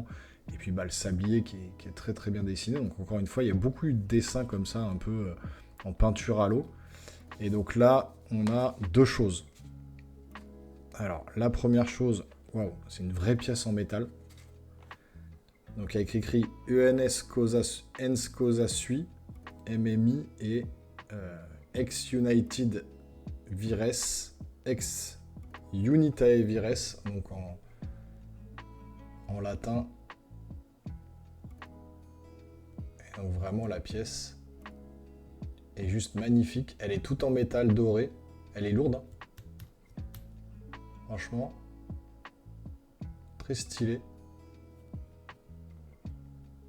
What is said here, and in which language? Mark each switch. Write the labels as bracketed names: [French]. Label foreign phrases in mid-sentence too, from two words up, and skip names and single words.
[French] Et puis le sablier qui est très très bien dessiné. Donc encore une fois, il y a beaucoup de dessins comme ça, un peu en peinture à l'eau. Et donc là, on a deux choses. Alors, la première chose, waouh, c'est une vraie pièce en métal. Donc, avec écrit [Latin] ENS Cosa Sui, MMI et Ex United Vires, Ex Unitae Vires, [French] donc en latin. Et donc, vraiment, la pièce est juste magnifique. Elle est toute en métal doré. Elle est lourde, hein. Franchement, très stylé.